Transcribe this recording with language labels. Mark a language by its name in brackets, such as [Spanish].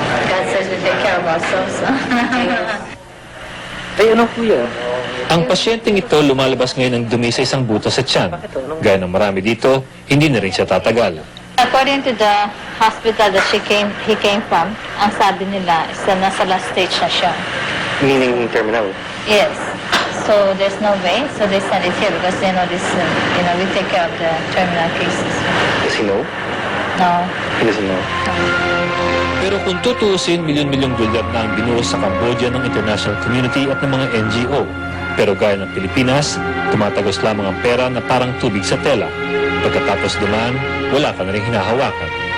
[English] God says we take care of ourselves. [Filipino] Ay, ano po yun? Ang pasyenteng ito lumalabas ngayon ng dumi sa isang buto sa tiyan. Gaya ng marami dito, hindi na rin siya tatagal. [English] According to the hospital that he came from, [Filipino] ang sabi nila [English] is na nasa last stage na siya. Meaning terminal? Yes. So there's no way. So they send it here because they know this. We take care of the terminal cases. Does he know? No. He doesn't know. [Filipino] Pero kung tutuusin, milyon-milyong dolyar na ang binuhos sa Cambodia ng international community at ng mga NGO. Pero gaya ng Pilipinas, tumatagos lamang ang pera na parang tubig sa tela. Pagkatapos dumaan, wala ka na rin hinahawakan.